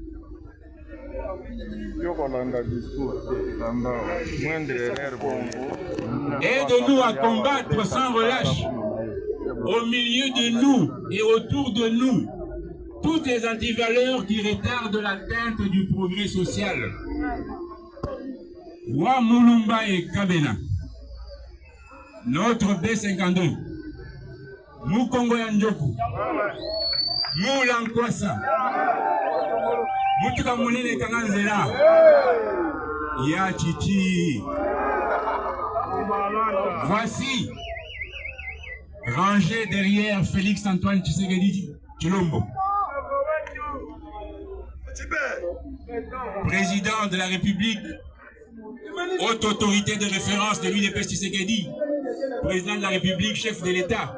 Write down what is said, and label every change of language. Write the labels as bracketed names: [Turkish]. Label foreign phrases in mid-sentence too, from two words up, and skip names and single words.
[French] Aide-nous à combattre sans relâche, au milieu de nous et autour de nous, toutes les antivaleurs qui retardent l'atteinte du progrès social. Wa Mulumba et Kabena, notre B52, Mukongo Yanjoku, Mulankwasa, Mutuka Munene Kanganzela, Ya Chichi. Voici, rangé derrière Félix-Antoine Tshisekedi Tshilombo, président de la République, haute autorité de référence de l'UDPS Tshisekedi, président de la République, chef de l'État.